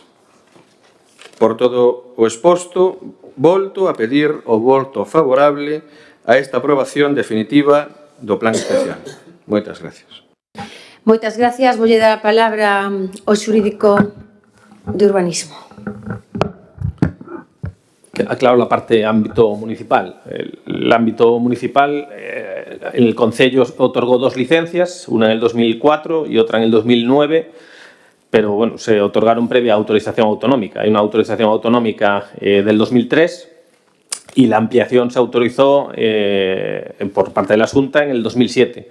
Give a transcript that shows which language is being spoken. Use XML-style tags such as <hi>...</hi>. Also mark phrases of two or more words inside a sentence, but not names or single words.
<gl>Por todo o exposto, volto a pedir o voto favorable a esta aprobación definitiva do plan especial. Moitas gracias. Moitas gracias. Voulle dar a palabra ao xurídico de urbanismo.</gl> <es>Aclaro la parte ámbito municipal. El ámbito municipal, el Concello otorgó 2 licencias, una en el 2004 y otra en el 2009, pero bueno, se otorgaron previa autorización autonómica. Hay una autorización autonómica del 2003 y la ampliación se autorizó por parte de la Xunta en el 2007.</es>